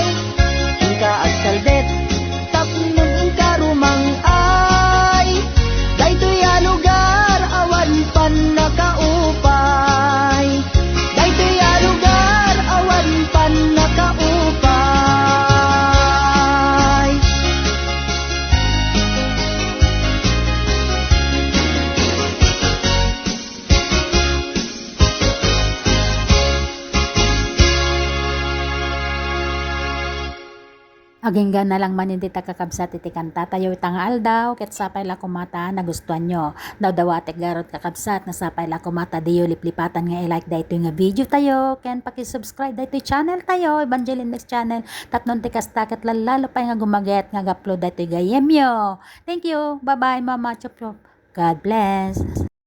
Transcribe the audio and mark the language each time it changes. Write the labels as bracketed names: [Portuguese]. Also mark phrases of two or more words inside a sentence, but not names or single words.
[Iloko] Inka at saldet, tapnon inka rumang ay, dayto'y a lugar, awan pan nakaupay. Dayto'y a lugar, awan pan nakaupay. Aginggan na lang man hindi kakabsat iti kanta tayo itangal daw ket sapay la kumata nagustuhan nyo. Daw dawatek garot kakabsat na sapay la kumata diyo liplipatan nga i-like dayto nga video tayo ken paki-subscribe dayto channel tayo Evangeline Next channel tapnon ti kasta ket lalo pay nga gumaget nga upload dayto gayemyo. [English] Thank you. Bye bye mama chop chop. God bless.